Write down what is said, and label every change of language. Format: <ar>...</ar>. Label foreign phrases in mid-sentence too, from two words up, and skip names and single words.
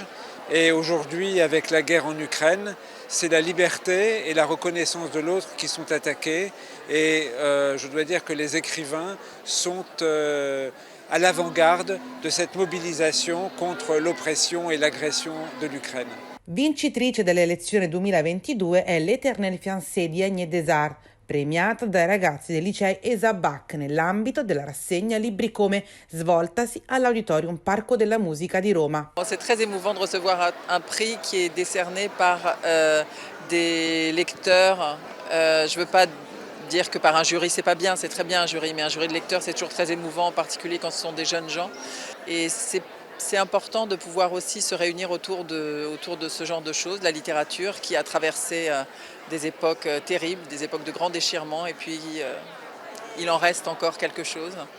<fr>Et aujourd'hui, avec la guerre en Ukraine, c'est la liberté et la reconnaissance de l'autre qui sont attaquées. Et je dois dire que les écrivains sont à l'avant-garde de cette mobilisation contre l'oppression et l'agression de l'Ukraine.</fr> <it>Vincitrice delle elezioni 2022 è L'Éternel fiancé di Agnès Dessarthe, premiata dai ragazzi dei licei ESABAC nell'ambito della rassegna Libri Come, svoltasi all'Auditorium Parco della Musica di Roma.</it> <fr>C'est très émouvant de recevoir un prix qui est décerné par des lecteurs. Je ne veux pas dire que par un jury c'est pas bien, c'est très bien un jury, mais un jury de lecteurs c'est toujours très émouvant, en particulier quand ce sont des jeunes gens. Et c'est important de pouvoir aussi se réunir autour de ce genre de choses, la littérature qui a traversé des époques terribles, des époques de grands déchirements, et puis il en reste encore quelque chose.</fr>